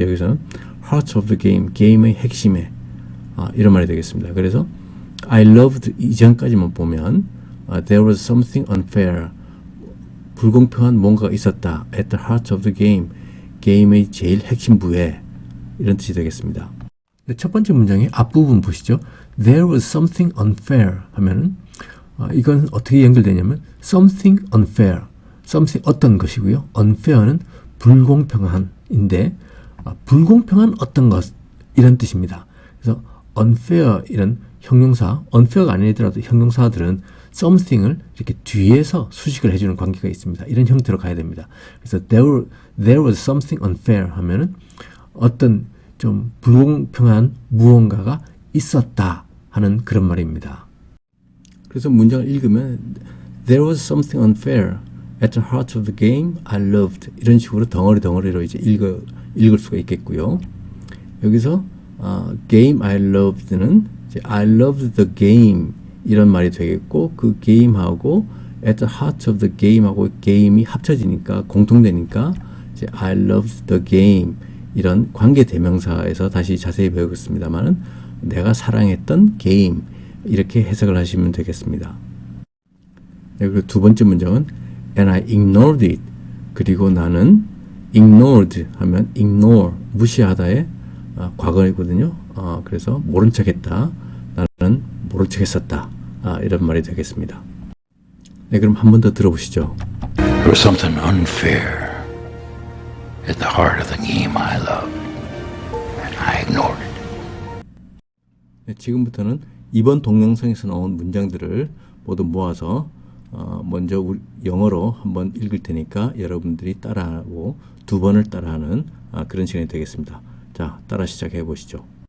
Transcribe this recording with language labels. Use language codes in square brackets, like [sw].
[ko] 여기서는 [en] heart of the game, [ko] 게임의 핵심에 이런 말이 되겠습니다. 그래서 I loved 이전까지만 보면 [en] there was something unfair [ko] 불공평한 뭔가가 있었다. [en] At the heart of the game, [ko] 게임의 제일 핵심부에 이런 뜻이 되겠습니다. 첫 번째 문장의 앞부분 보시죠. [en] There was something unfair [ko] 하면은 이건 어떻게 연결되냐면 something unfair, something 어떤 것이고요. unfair는 불공평한인데 불공평한 어떤 것 이런 뜻입니다. 그래서 unfair 이런 형용사, unfair가 아니더라도 형용사들은 something을 이렇게 뒤에서 수식을 해주는 관계가 있습니다. 이런 형태로 가야 됩니다. 그래서 [en] there was something unfair [ko] 하면은 어떤 좀 불공평한 무언가가 있었다 하는 그런 말입니다. 그래서 문장을 읽으면 [en] there was something unfair at the heart of the game I loved [ko] 이런 식으로 덩어리로 이제 읽을 수가 있겠고요. 여기서 game I loved는 이제 [en] I loved the game [ko] 이런 말이 되겠고 그 게임하고 at the heart of the game하고 게임이 합쳐지니까 공통되니까 이제 I loved the game 이런 관계 대명사에서 다시 자세히 배우겠습니다만은 내가 사랑했던 게임 이렇게 해석을 하시면 되겠습니다. 그리고 두 번째 문장은 [en] and I ignored it [ko] 그리고 나는 ignored 하면 ignore 무시하다의 과거이거든요. 그래서 모른 척했다. 나는 모른 척했었다. 이런 말이 되겠습니다. 네, 그럼 한 번 더 들어보시죠. [en] There was something unfair at the heart of the game I loved, and I ignored it. [ko] 네, 지금부터는 이번 동영상에서 나온 문장들을 모두 모아서 먼저 영어로 한번 읽을 테니까 여러분들이 따라하고 두 번을 따라하는 그런 시간이 되겠습니다. 자, 따라 시작해 보시죠.